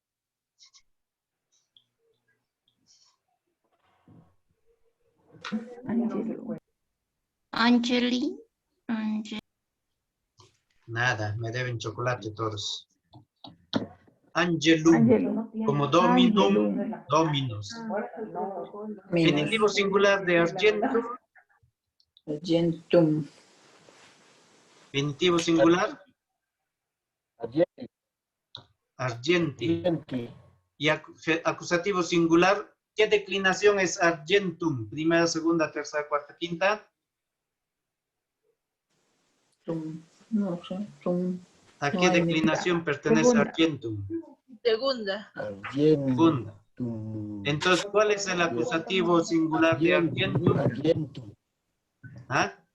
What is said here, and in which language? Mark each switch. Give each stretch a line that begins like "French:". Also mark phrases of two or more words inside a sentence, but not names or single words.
Spanish: Angeli. Nada, me deben chocolate todos.
Latin: Angelum, como dominum, dominus.
Spanish: Genitivo singular de argentum. Argentum. Genitivo singular. Argenti. Y acusativo singular. ¿Qué declinación es argentum? Primera, segunda, tercera, cuarta, quinta. No sé. ¿A qué declinación pertenece argentum? Segunda. Segunda. Entonces, ¿cuál es el acusativo singular de argentum? ¿Ah?